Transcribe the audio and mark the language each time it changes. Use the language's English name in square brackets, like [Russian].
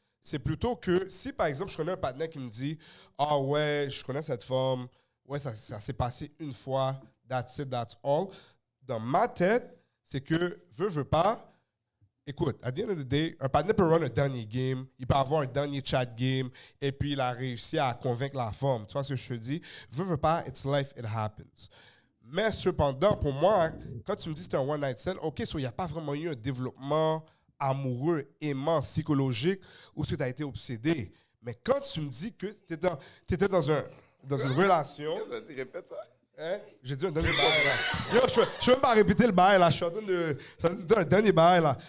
[French] C'est plutôt que si, par exemple, je connais un partenaire qui me dit « Ah ouais, je connais cette femme, ouais, ça s'est passé une fois, [English] that's it, that's all. [French] » Dans ma tête, c'est que, veux pas, écoute, [English] at the end of the day, [French] un partenaire peut run un dernier game, il peut avoir un dernier chat game, et puis il a réussi à convaincre la femme. Tu vois ce que je te dis? Veux pas, [English] it's life, it happens. [French] Mais cependant, pour moi, quand tu me dis que c'était un one night stand, OK, il n'y a pas vraiment eu un développement amoureux, aimant, psychologique, où tu as été obsédé. Mais quand tu me dis que tu étais dans une relation... Répète ça. Hein? J'ai dit un dernier bail, là. Yo, je peux même pas répéter le bail, là. Je suis en train de dire un dernier bail, là.